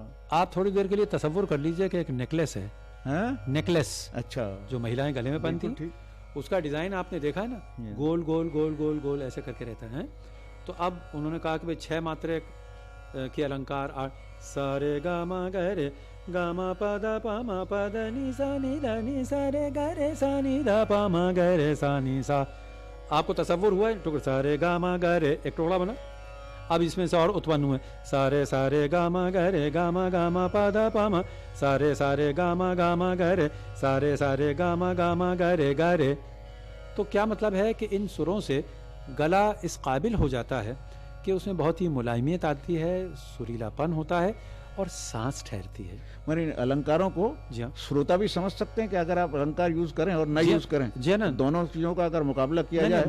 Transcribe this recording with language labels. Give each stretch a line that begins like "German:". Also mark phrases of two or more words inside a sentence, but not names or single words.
Hindi: आप थोड़ी देर के लिए तसव्वुर कर लीजिए कि एक नेकलेस है, नेकलेस, अच्छा, जो महिलाएं गले में पहनती, उसका डिजाइन आपने देखा है ना, गोल गोल गोल गोल गोल ऐसे करके रहता है। तो अब उन्होंने कहा कि भाई 6 मात्रे के अलंकार, सारे गा मा ग रे गा मा प द नि सा रे ग रे सा नि द प म ग रे सा नि सा। आपको तसव्वुर हुआ है? टुकड़ा सारे गा मा ग रे, एक टुकड़ा बना। अब इसमें से और उत्पन्न हुए, सारे सारे गा मा ग रे गा मा प द प म, सारे सारे गा मा ग रे, सारे सारे गा मा ग रे। तो क्या मतलब है कि इन सुरों से गला इस काबिल हो जाता है कि उसमें बहुत ही मुलायमियत आती है, सुरीलापन होता है और सांस ठहरती है। मगर अलंकारों को जी हाँ, श्रोता भी समझ सकते हैं कि अगर आप अलंकार यूज करें और न यूज करें, जी ना, दोनों चीजों का अगर मुकाबला किया जाए,